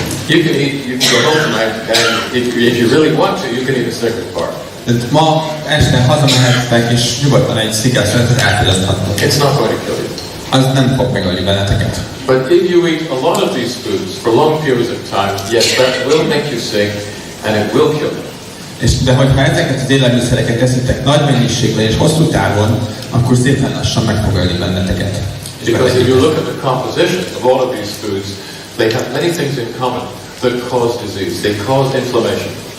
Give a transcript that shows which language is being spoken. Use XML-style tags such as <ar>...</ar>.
<en>You can go home tonight, and if you really want to, you can eat a Snickers bar.</en> <hu>Tehát ma este hazamehettek és nyugodtan egy szigetre elfogyaszthatnak.</hu> <en>It's not going to kill you.</en> <hu>Az nem fog megölni benneteket.</hu> <en>But if you eat a lot of these foods for long periods of time, yes, that will make you sick and it will kill you.</en> <hu>De hogyha ezeket az élelmiszereket eszitek nagy mennyiségben és hosszú távon, akkor szépen lassan meg fog ölni benneteket.</hu> <en>Because if you look at the composition of all of these foods, they have many things in common that cause disease. They cause inflammation.</en>